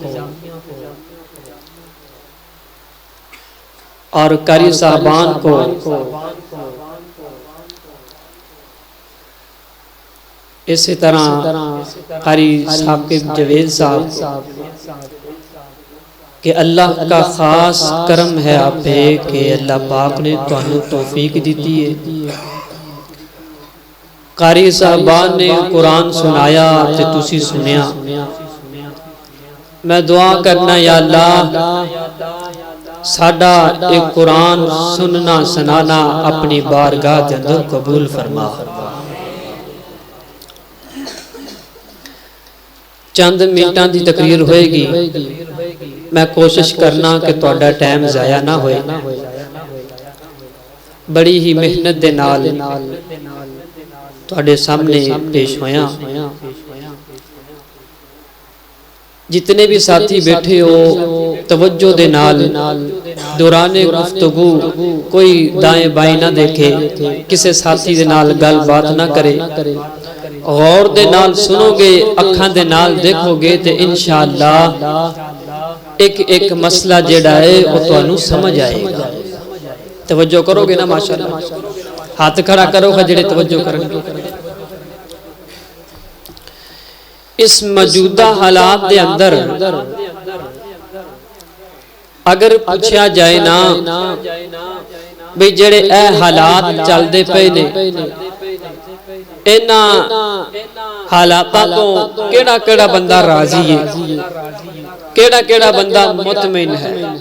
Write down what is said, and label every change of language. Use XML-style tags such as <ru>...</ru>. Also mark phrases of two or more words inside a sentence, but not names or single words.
<ur>اور قاری صاحبان کو اسی طرح قاری ثاقب جوید صاحب کہ اللہ کا خاص کرم ہے آپ پہ کہ اللہ پاک نے</ur> <pa>تانوں توفیق دیتی ہے۔ قاری صاحبان نے قرآن سنایا تے تسی سنیا، میں دعا کرنا یا اللہ ساڈا ایک قرآن سننا سنانا اپنی بارگاہ دے اندر قبول فرما۔ چند منٹاں دی تقریر ہوئے گی، میں کوشش کرنا کہ تہاڈا ٹائم ضائع نہ ہوئے، بڑی ہی محنت دے نال تہاڈے سامنے پیش ہویا۔ جتنے بھی ساتھی بیٹھے ہو توجہ دے نال دوران گفتگو کوئی دائیں بائیں نہ دیکھے، کسے ساتھی دے نال گل بات نہ کرے، غور دے نال سنو گے، اکھاں دے نال دیکھو گے تے انشاءاللہ ایک ایک مسئلہ جڑا ہے وہ تانوں سمجھ آئے گا۔ توجہ کرو گے نا ماشاءاللہ؟ ہاتھ کھڑا کرو جڑے توجہ کریں گے۔ اس موجودہ حالات دے اندر اگر پوچھا جائے نا بھئی جڑے اے حالات چل دے پے نے، اینا حالاتاں تو کیڑا کیڑا بندہ راضی ہے، کیڑا کیڑا بندہ مطمئن ہے؟</pa>